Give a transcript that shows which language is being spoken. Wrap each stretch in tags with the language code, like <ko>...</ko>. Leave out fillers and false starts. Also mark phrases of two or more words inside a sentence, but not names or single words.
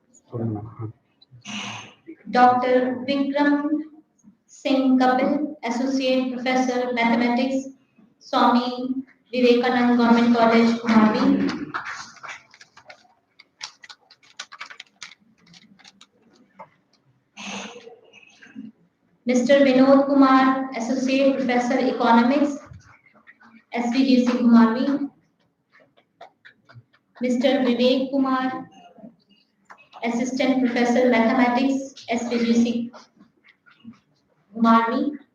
<en>Dr. Vikram Singh Kapil, Associate Professor, Mathematics, Swami Vivekanand Government College, Kumarbi. Mr. Vinod Kumar, Associate Professor, Economics, SVGC, Kumarbi. Mr. Vivek Kumar, Assistant Professor, Mathematics, SVGC, Kumarbi.</en>